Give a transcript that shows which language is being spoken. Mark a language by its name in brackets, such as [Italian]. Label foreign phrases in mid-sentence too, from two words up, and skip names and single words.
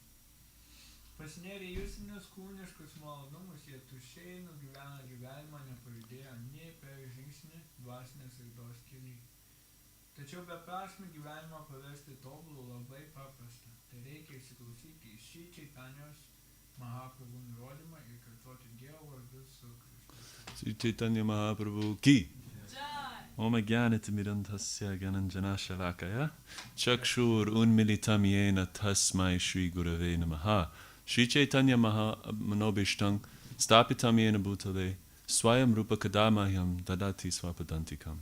[Lithuanian] Pasinėrę į jusinius kūniškus malonumus, jie tuščiai nugyvena gyvenimą, nepajudėję nei per žingsnį dvasinės raidos kelyje. Tačiau beprasmį gyvenimą paversti tobulų labai paprasta. Tai reikia įsiklausyti į šį Čaitanijos Mahaprabhu nurodymą ir kartoti Dievo vardus su Krishna. [Sanskrit] श्री चैतन्य महाप्रभु की। ॐ ज्ञानतिमिरान्धस्य ज्ञानाञ्जनशलाकया चक्षुर् उन्मीलितं येन तस्मै श्री गुरवे नमः. श्री चैतन्य मनोऽभीष्टं स्थापितं येन भूतले स्वयं रूप कदा मह्यं ददाति स्वपदान्तिकम्.